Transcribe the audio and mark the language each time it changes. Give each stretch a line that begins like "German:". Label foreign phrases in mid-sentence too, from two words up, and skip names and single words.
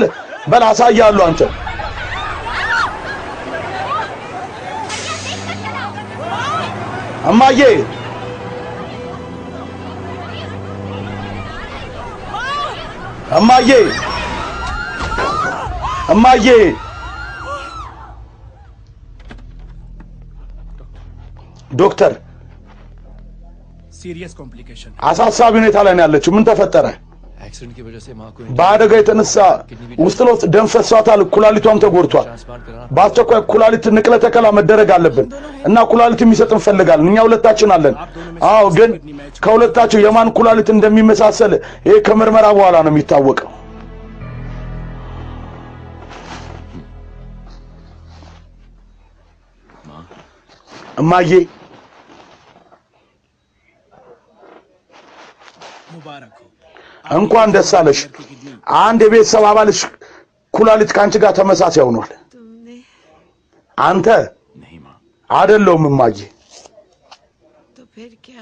Amharic: በል አሳያለሁ አንተ እማዬ እማዬ እማዬ ዶክተር
English: serious complication
Amharic: አሳሳቢ ሁኔታ ላይ ነው ያለችው ምን ተፈጠረ
Hindi: एक्सीडेंट की वजह से मां को
Amharic: በአደጋ የተነሳ ውስጥ ለውስጥ ደም ፈሷታል ኩላሊቷም ተጎድቷል በአስቸኳይ ኩላሊት ንቅለ ተከላ መደረግ አለብን እና ኩላሊት የሚሰጥ እንፈልጋለን እኛ ሁለታችን አለን አዎ ግን ከሁለታቸው የማን ኩላሊት እንደሚመሳሰል ይሄ ከምርመራ በኋላ ነው የሚታወቀው እማዬ
Hindi: मुबारक हो
Amharic: እንኳን ደስ አለሽ አንድ የቤተሰብ አባልሽ ኩላሊት ካንቺ ጋር ተመሳሳይ ሆኗል አንተ
Hindi: नहीं मां
Amharic: አይደለም እማዬ
Hindi: तो फिर क्या